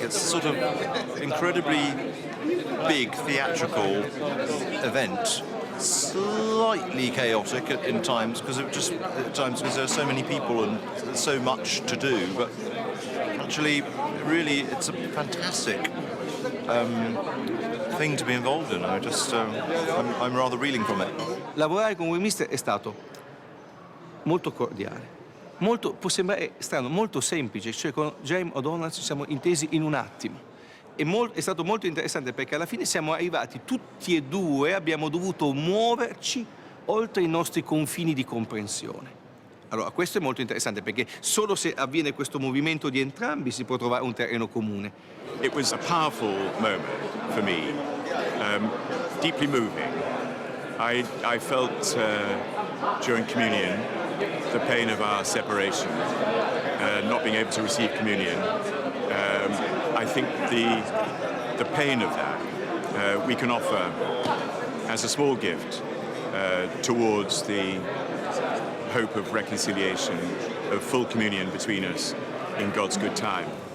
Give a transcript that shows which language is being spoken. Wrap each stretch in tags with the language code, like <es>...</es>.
<en>It's sort of incredibly big theatrical event, slightly chaotic in times because there are so many people and so much to do. But culturally, really, it's a fantastic thing to be involved in. I'm rather reeling from it.</en> <it>Lavorare con Westminster è stato molto cordiale. Può sembrare strano, molto semplice, cioè con James O'Donnell ci siamo intesi in un attimo. È stato molto interessante perché alla fine siamo arrivati tutti e due, abbiamo dovuto muoverci oltre i nostri confini di comprensione. Allora, questo è molto interessante perché solo se avviene questo movimento di entrambi si può trovare un terreno comune.</it> <en>It was a powerful moment for me, deeply moving. I felt during communion the pain of our separation, not being able to receive communion. I think the pain of that we can offer as a small gift towards the hope of reconciliation, of full communion between us in God's good time.</en>